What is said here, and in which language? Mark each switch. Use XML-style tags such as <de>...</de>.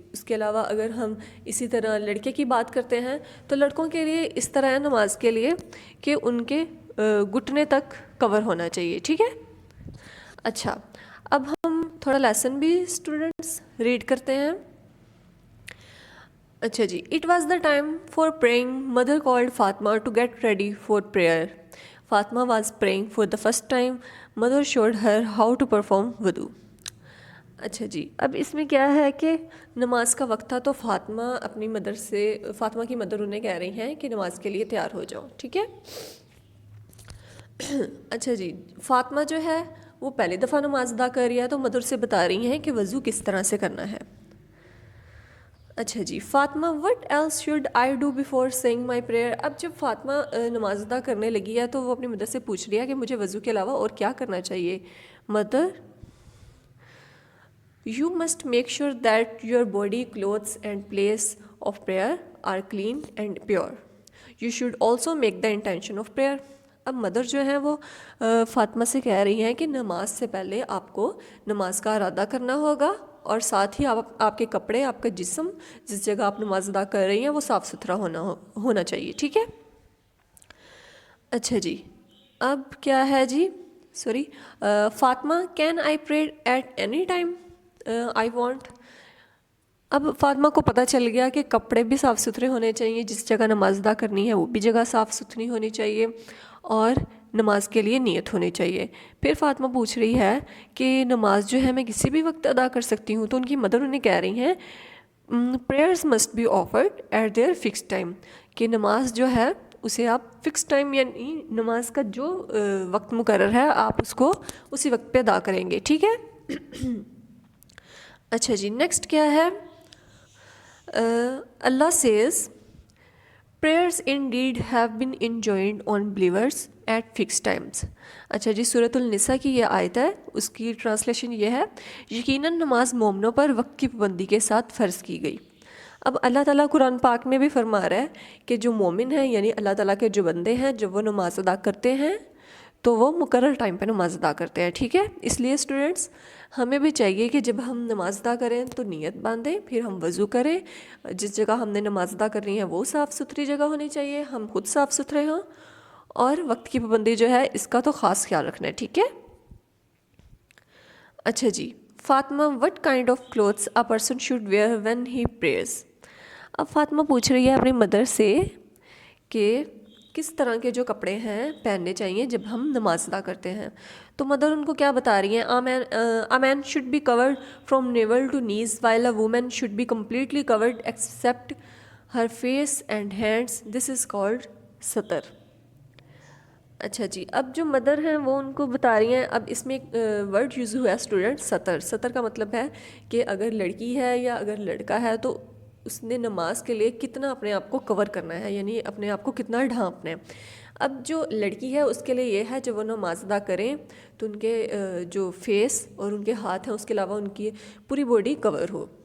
<ur>اس کے علاوہ اگر ہم اسی طرح لڑکے کی بات کرتے ہیں تو لڑکوں کے لیے اس طرح ہے نماز کے لیے کہ ان کے گھٹنے تک کور ہونا چاہیے. ٹھیک ہے؟ اچھا, اب ہم تھوڑا لیسن بھی اسٹوڈنٹس ریڈ کرتے ہیں. اچھا جی,</ur> <en>It was the time for praying. Mother called Fatima to get ready for prayer. Fatima was praying for the first time. Mother showed her how to perform وضو.</en> <ur>اچھا جی, اب اس میں کیا ہے کہ نماز کا وقت تھا تو فاطمہ اپنی مدر سے, فاطمہ کی مدر انہیں کہہ رہی ہیں کہ نماز کے لیے تیار ہو جاؤ. ٹھیک ہے؟ اچھا جی, فاطمہ جو ہے وہ پہلی دفعہ نماز ادا کر رہی ہے تو مدر سے بتا رہی ہیں کہ وضو کس طرح سے کرنا ہے. اچھا جی,</ur> <en>Fatima what else should I do before saying my prayer.</en> <ur>اب جب فاطمہ نماز ادا کرنے لگی ہے تو وہ اپنی مدر سے پوچھ رہی ہے کہ مجھے وضو کے علاوہ اور کیا کرنا چاہیے.</ur> <en>Mother, you must make sure that your body, clothes and place of prayer are clean and pure. You should also make the intention of prayer.</en> <ur>اب مدر جو ہیں وہ فاطمہ سے کہہ رہی ہیں کہ نماز سے پہلے آپ کو نماز کا ارادہ کرنا ہوگا, اور ساتھ ہی آپ کے کپڑے, آپ کا جسم, جس جگہ آپ نماز ادا کر رہی ہیں وہ صاف ستھرا ہونا چاہیے. ٹھیک ہے؟ اچھا جی, اب کیا ہے جی, sorry, Fatima</ur> <en>Can I pray at any time I want.</en> <ur>اب فاطمہ کو پتہ چل گیا کہ کپڑے بھی صاف ستھرے ہونے چاہیے, جس جگہ نماز ادا کرنی ہے وہ بھی جگہ صاف ستھری ہونی چاہیے, اور نماز کے لیے نیت ہونی چاہیے. پھر فاطمہ پوچھ رہی ہے کہ نماز جو ہے میں کسی بھی وقت ادا کر سکتی ہوں, تو ان کی مدر انہیں کہہ رہی ہیں</ur> <en>prayers must be offered at their fixed time,</en> <ur>کہ نماز جو ہے اسے آپ فکس ٹائم, یعنی نماز کا جو وقت مقرر ہے آپ اس کو اسی وقت پہ ادا کریں گے. ٹھیک ہے؟ اچھا جی, نیکسٹ کیا ہے؟</ur> <en>Allah says prayers indeed have been enjoined on believers at fixed times.</en> <ur>اچھا جی, سورۃ النساء کی یہ آیت ہے, اس کی ٹرانسلیشن یہ ہے, یقیناً نماز مومنوں پر وقت کی پابندی کے ساتھ فرض کی گئی. اب اللہ تعالیٰ قرآن پاک میں بھی فرما رہا ہے کہ جو مومن ہیں, یعنی اللہ تعالیٰ کے جو بندے ہیں, جب وہ نماز ادا کرتے ہیں تو وہ مقرر ٹائم پہ نماز ادا کرتے ہیں. ٹھیک ہے؟ اس لیے اسٹوڈنٹس ہمیں بھی چاہیے کہ جب ہم نماز ادا کریں تو نیت باندھیں, پھر ہم وضو کریں, جس جگہ ہم نے نماز ادا کرنی ہے وہ صاف ستھری جگہ ہونی چاہیے, ہم خود صاف ستھرے ہوں, اور وقت کی پابندی جو ہے اس کا تو خاص خیال رکھنا ہے. ٹھیک ہے؟ اچھا جی,</ur> <en>Fatima what kind of clothes a person should wear when he prayers.</en> <ur>اب فاطمہ پوچھ رہی ہے اپنی مدر سے کہ کس طرح کے جو کپڑے ہیں پہننے چاہیے جب ہم نماز ادا کرتے ہیں. تو مدر ان کو کیا بتا رہی ہیں,</ur> <en>a man should be covered from navel to knees while a woman should be completely covered except her face and hands. This is called satar.</en> <ur>اچھا جی، اب جو مدر ہیں وہ ان کو بتا رہی ہیں. اب اس میں ایک ورڈ یوز ہوا ہے اسٹوڈنٹ، سطر. سطر کا مطلب ہے کہ اگر لڑکی ہے یا اگر لڑکا ہے تو اس نے نماز کے لیے کتنا اپنے آپ کو کور کرنا ہے، یعنی اپنے آپ کو کتنا ڈھانپنا ہے. اب جو لڑکی ہے اس کے لیے یہ ہے جب وہ نماز ادا کریں تو ان کے جو فیس اور ان کے ہاتھ ہیں اس کے علاوہ ان کی پوری باڈی کور ہو.</ur>